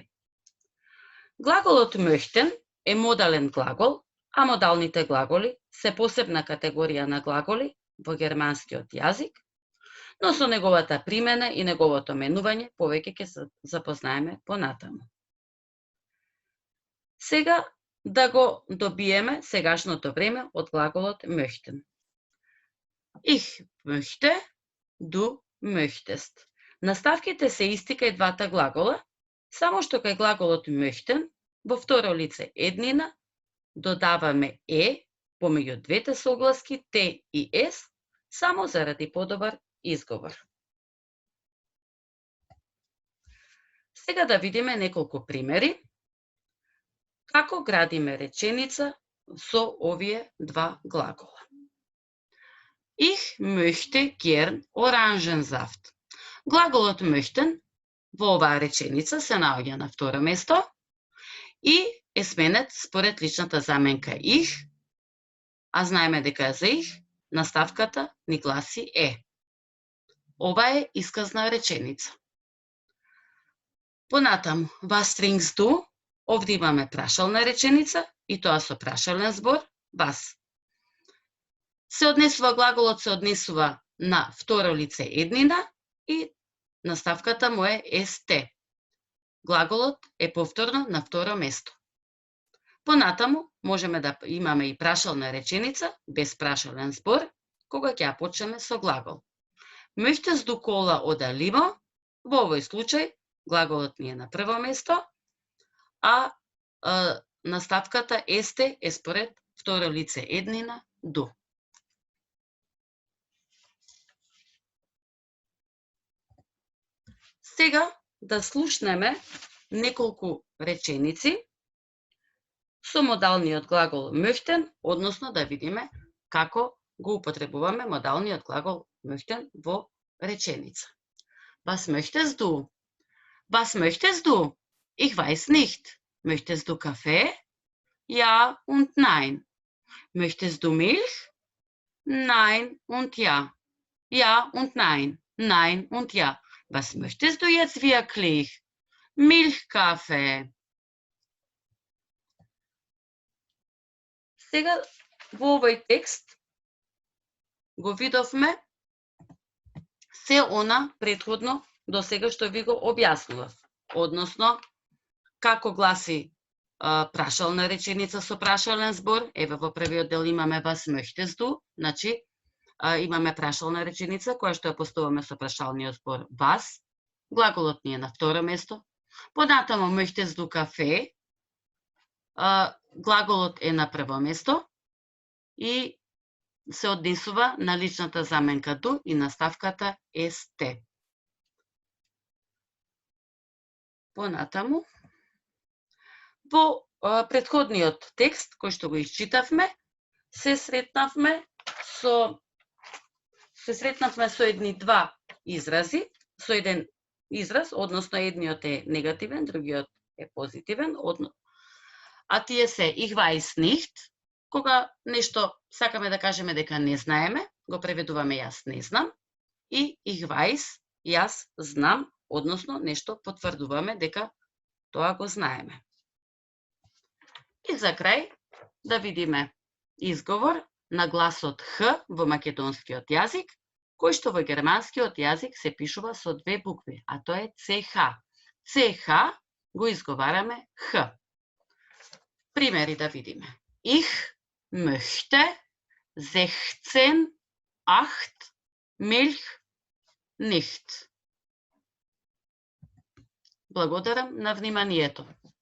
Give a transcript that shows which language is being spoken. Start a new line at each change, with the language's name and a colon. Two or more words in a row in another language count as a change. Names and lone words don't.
Macedonian: Глаголот möchten е модален глагол, а модалните глаголи се посебна категорија на глаголи во германскиот јазик, но со неговата примена и неговото менување повеќе ќе се запознаеме понатаму. Сега да го добиеме сегашното време од глаголот möchten.
German: Ich möchte, du möchtest.
Macedonian: Наставките се исти кај двата глагола, само што кај глаголот möchten во второ лице еднина додаваме помеѓу двете согласки Т и С, само заради подобар изговор. Сега да видиме неколку примери како градиме реченица со овие два глагола.
German: Ich möchte gern Orangensaft.
Macedonian: Глаголот möchten во оваа реченица се наоѓа на второ место и е сменет според личната заменка ich, а знаеме дека за ich наставката ни гласи е. Ова е исказна реченица. Понатаму,
German: was trinkst du?
Macedonian: Овде имаме прашална реченица и тоа со прашален збор was. Глаголот се однесува на второ лице еднина и наставката му е st. Глаголот е повторно на второ место. Понатаму можеме да имаме и прашална реченица без прашален збор, кога ќе ја почнеме со глагол.
German: Möchtest du Cola oder Limo?
Macedonian: Во овој случај глаголот ни е на прво место, а наставката st е според второ лице еднина du. Сега да слушнеме неколку реченици со модалниот глагол möchten, односно да видиме како го употребуваме модалниот глагол möchten во реченица.
German: Was möchtest du? Was möchtest du? Ich weiß nicht. Möchtest du Kaffee? Ja und nein. Möchtest du Milch? Nein und ja. Ja und nein. Nein und ja. Was möchtest du jetzt wirklich? Milchkaffee.
Macedonian: Сега во овој текст го видовме се она претходно до сега што ви го објаснував. Односно, како гласи прашална реченица со прашален збор. Еве во првиот дел имаме
German: was möchtest du,
Macedonian: значи имаме прашална реченица која што ја поставуваме со прашалниот збор was. Глаголот ни е на второ место.
German: Понатаму möchtest du Kaffee.
Macedonian: глаголот е на прво место и се однесува на личната заменка ду и наставката сте. Понатаму, во претходниот текст кој што го исчитавме, се сретнавме со едни два изрази, со еден израз, односно едниот е негативен, другиот е позитивен, а тие се
German: ich weiß nicht,
Macedonian: кога нешто сакаме да кажеме дека не знаеме, го преведуваме јас не знам, и
German: ich weiß,
Macedonian: јас знам, односно нешто потврдуваме дека тоа го знаеме. И за крај да видиме изговор на гласот Х во македонскиот јазик, кој што во германскиот јазик се пишува со две букви, а тоа е CH. CH го изговараме Х. Примери да видиме.
German: Ich möchte 16, 8 Milch nicht.
Macedonian: Благодарам на вниманието.